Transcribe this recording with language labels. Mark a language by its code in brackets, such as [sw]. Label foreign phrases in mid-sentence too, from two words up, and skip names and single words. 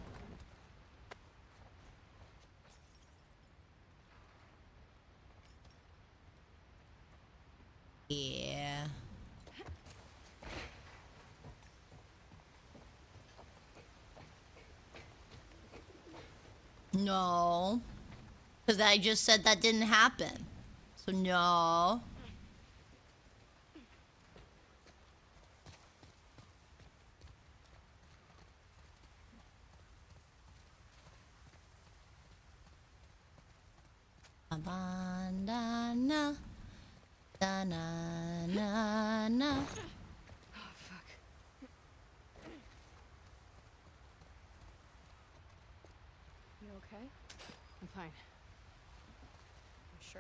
[en] Yeah. No. Because I just said that didn't happen. So no. Bandana, da na na na. Oh fuck. You okay? I'm fine. You sure?